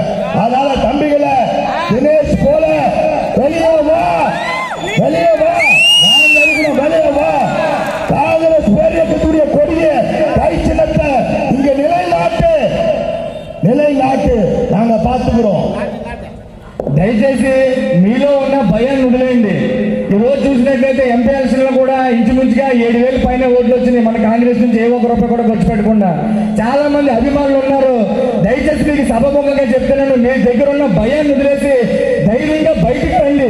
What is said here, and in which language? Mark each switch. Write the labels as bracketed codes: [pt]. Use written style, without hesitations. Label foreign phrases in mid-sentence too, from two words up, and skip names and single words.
[ta] அதனால தம்பிகளை தினேஷ் போல வெளியே வா, வெளியே வா, நாங்க இருக்கிறோம், வெளியே வா. காங்கிரஸ் பேரியக்கத்துடைய கொடிய கை சின்னத்தை இங்க நிலைநாட்டு, நாங்க பார்த்துக்கிறோம். [te] దయచేసి మీలో ఉన్న భయాన్ని వదిలేయండి. ఈ రోజు చూసినట్లయితే [en] MP election [te] లో కూడా ఇంచుమించుగా 7,000 పైన ఓట్లు వచ్చినాయి మన కాంగ్రెస్ నుంచి. ఏ ఒక్క రూపాయి కూడా ఖర్చు పెట్టకుండా చాలా మంది అభిమానులు ఉన్నారు. దయచేసి మీకు సభముఖంగా చెప్తున్నాను, మీ దగ్గర ఉన్న భయాన్ని వదిలేసి ధైర్యంగా బయటికి రండి.